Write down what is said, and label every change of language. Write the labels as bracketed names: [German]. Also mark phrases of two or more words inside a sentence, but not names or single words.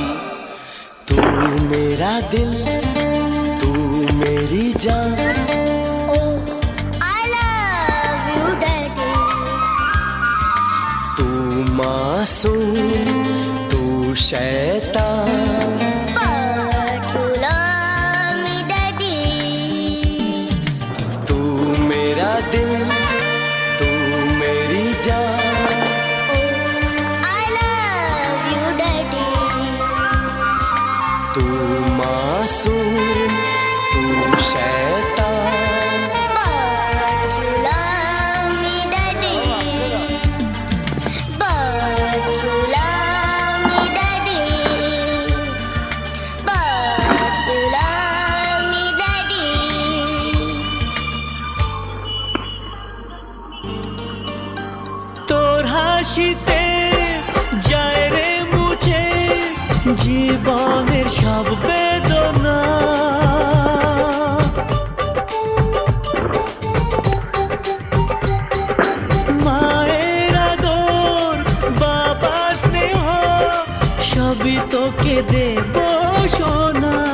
[Hindi] तू मेरा दिल, तू मेरी जान। [English] Oh, I love you, Daddy. [Hindi] तू मासूम तू शैतान [English] But you love me, Daddy. [Hindi] तू मेरा दिल तू मेरी जान [English] I love you, Daddy. [Hindi] तू मासूम तू शैतान [English] But you love me, Daddy. But you love me, Daddy. But you love me, Daddy. [Bangla] তোর হাসিতে যায় রে মুছে জীবনের সব বেদনা মায়ের আদর বাবার স্নেহ সবই তোকে দেব সোনা